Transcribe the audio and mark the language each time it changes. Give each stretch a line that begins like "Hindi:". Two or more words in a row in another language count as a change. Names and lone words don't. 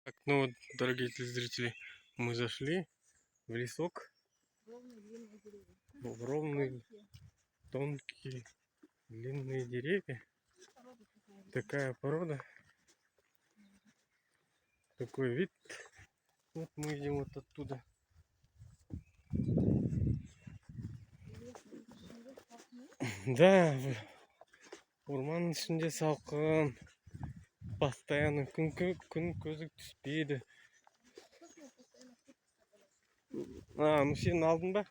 Russian: Так, ну вот, дорогие телезрители, мы зашли в лесок. В ровные, тонкие, длинные деревья. Такая порода. Такой вид. Вот мы идем вот оттуда.
Kazakh: Да, орманның ішінде салқын. Постоянно күн көзі түспейді. Ну сен алдың ба?